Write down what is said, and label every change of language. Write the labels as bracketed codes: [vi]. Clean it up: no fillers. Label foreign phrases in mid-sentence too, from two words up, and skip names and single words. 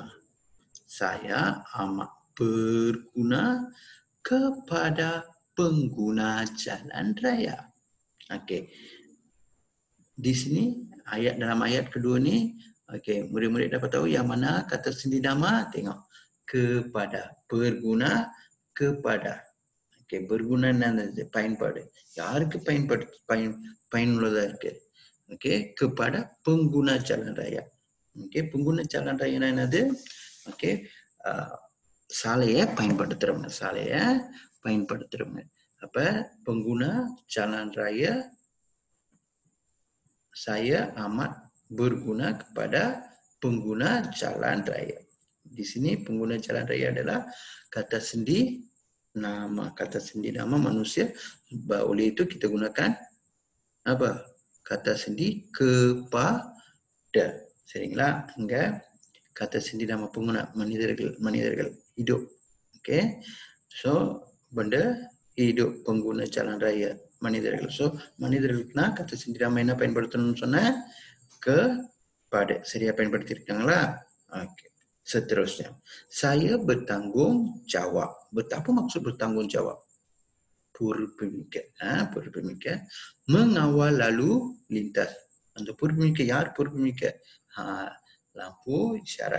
[ms] Saya amat berguna kepada pengguna jalan raya. Okey. Di sini dalam ayat kedua ni, okey, murid-murid dapat tahu yang mana kata sendi nama? Tengok. Kepada, berguna kepada. [ta] Okey, berguna என்னது? பயன்பாடு. யாருக்கு பயனுள்ளதா இருக்கு? [ms] Okey, kepada pengguna jalan raya. [ta] Okey, [ms] pengguna jalan raya [ta] என்னது? Okey, சாலையை பயன்படுத்துறவங்க. சாலையை பயன்படுத்துறவங்க. [ms] அப்ப pengguna jalan raya, saya amat berguna kepada pengguna jalan raya. Di sini pengguna jalan raya adalah kata sendi nama. Kata sendi nama manusia. Oleh itu kita gunakan apa? Kata sendi kepada. [ta] சரிங்களா? [ms] இங்க kata sendi nama pengguna மனிதர்கள் hidup. Okay. So, benda hidup pengguna jalan raya மனிதர்கள். [ta] So மனிதர்களுக்குனா [ms] kata sendiriama [ta] என்ன பயன்படுத்தணும்னு சொன்ன kepada. Seria பயன்படுத்தியிருக்காங்களா? [ms] Okey. Seterusnya, saya bertanggung jawab. Apa maksud bertanggung jawab? Purpemika. Purpemika. Mengawal lalu lintas. Untuk purpemika, யார் purpemika? Lampu isyarat.